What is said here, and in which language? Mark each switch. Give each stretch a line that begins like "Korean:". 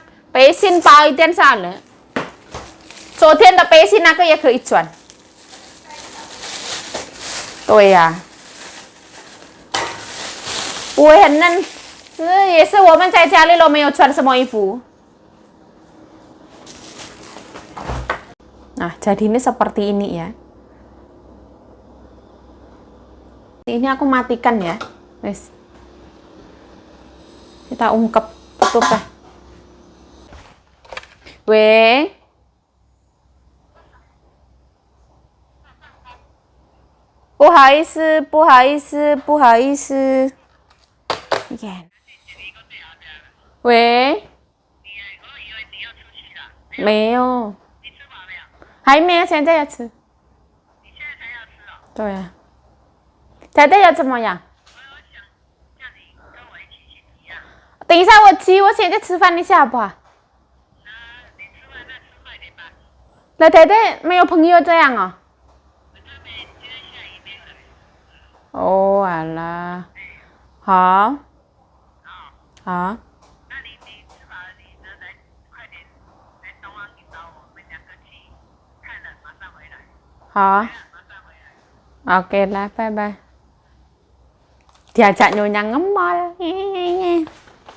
Chinese: 背心包一点算了。昨天的背心那个也可以转。对呀、不会很嫩，也是我们在家里都没有穿什么衣服。
Indonesian: Nah, jadi ini seperti ini ya. Ini aku matikan ya, wes. Kita ungkep, tutup ya.
Chinese: 喂，不好意思，不好意思，不好意思。喂，没有，还没有，现在要吃。对啊，现在要怎么样？等一下我去，我现在吃饭一下好不好？那太太没有朋友这样啊？哦，好啦，好，好，好，
Indonesian: oke lah, bye bye. Diajak nyonya ngemol.